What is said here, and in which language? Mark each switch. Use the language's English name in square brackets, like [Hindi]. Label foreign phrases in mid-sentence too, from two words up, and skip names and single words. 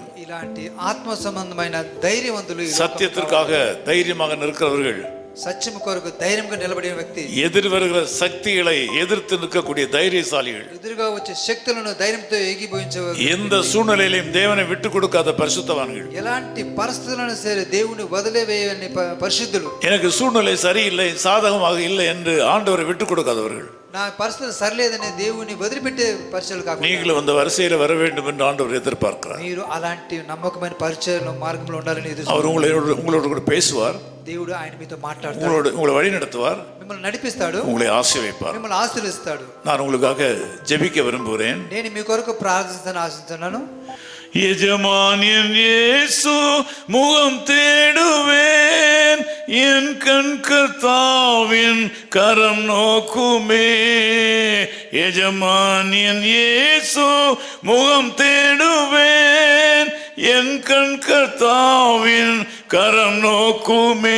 [Telugu] ఇలాంటి ఆత్మ సంబంధమైన ధైర్యవంతులు, [Tamil] சத்தியத்திற்காக தைரியமாக நிற்கிறவர்கள், [Telugu] సత్యము కొరకు ధైర్యంగా నిలబడిన వ్యక్తి, [Tamil] எதிர் வருகிற சக்திகளை எதிர்த்து நிற்கக்கூடிய தைரியசாலிகள், [Telugu] ఎదురుగా వచ్చే శక్తులను ధైర్యంతో ఏకీభవించేవారు, [Tamil] எந்த சூழ்நிலையிலும் தேவனை விட்டு கொடுக்காத பரிசுத்தவான்கள், [Telugu] ఎలాంటి పరిస్థితులను సరే దేవుని వదిలేవేయని పరిశుద్ధులు. [Tamil] எனக்கு சூழ்நிலை சரியில்லை, சாதகமாக இல்லை என்று ஆண்டவரை விட்டு கொடுக்காதவர்கள். [Telugu] నా పరిస్థితి సరిలేదని దేవుని వదిలిపెట్టే పరిచయాలు కాకుండా [Tamil] நீங்களும் அந்த வரிசையில வர வேண்டும் என்று ஆண்டவர் எதிர்பார்க்கிறார். [Telugu] మీరు అలాంటి నమ్మకమైన పరిచయాల మార్గంలో ఉండాలని [Tamil] அவர் உங்களோடு கூட பேசுவார், [Telugu] దేవుడు ఆయన మీతో మాట్లాడతాడు, [Tamil] உங்களை வழி நடத்துவார், [Telugu] మిమ్మల్ని నడిపిస్తాడు, [Tamil] உங்களை ஆசீர்வதிப்பார். [Telugu] మిమ్మల్ని ఆశీర్వదిస్తాడు. [Tamil] நான் உங்களுக்காக ஜெபிக்க விரும்புகிறேன். [Telugu] నేను మీ కొరకు ప్రార్థిస్తాను, ఆశిస్తున్నాను. [Tamil] எஜமானியன் இயேசு முகம் தேடுவேன், என் கண் கர்த்தாவின் கரம் நோக்குமே. எஜமானியன் இயேசு முகம் தேடுவேன், என் கண் கர்த்தாவின் கரம் நோக்குமே.